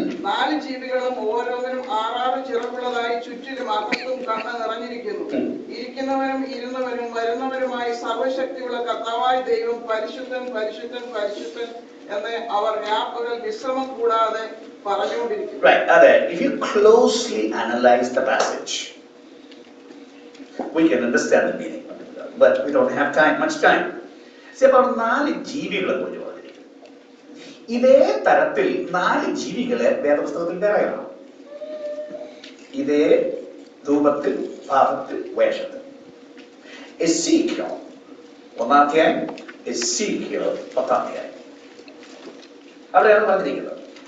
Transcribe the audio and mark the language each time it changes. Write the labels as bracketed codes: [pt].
[ml] 4 ജീവികളും ഓരോന്നിനും 6 ചിറകുള്ളതായി ചുറ്റിലും അകത്തും കണ്ണ് നിറഞ്ഞിരിക്കുന്നു. ഇരിക്കുന്നവനും ഇരുന്നവനും വരുന്നവരുമായി സർവശക്തിയുള്ള കർത്താവായ ദൈവം പരിശുദ്ധൻ പരിശുദ്ധൻ പരിശുദ്ധൻ എന്ന് അവർ രാപ്പകൽ വിശ്രമം കൂടാതെ പറഞ്ഞുകൊണ്ടിരിക്കുന്നു. Right, അതെ. [en] If you closely analyze the passage, we can understand the meaning, but we don't have much time. See, about [ml] 4 ജീവികളെ കുറിച്ച് പറഞ്ഞിരിക്കുന്നു. ഇതേ തരത്തിൽ 4 ജീവികളെ വേദപുസ്തകത്തിൽ വേറെയാണ്. ഇതേ രൂപത്തിൽ, ഭാവത്തിൽ, വേഷത്തിൽ. എസീക്കിയൽ 1-ാം അധ്യായം, എസീക്കിയൽ 10-ാം അധ്യായം. അവിടെയാണ് പറഞ്ഞിരിക്കുന്നത്.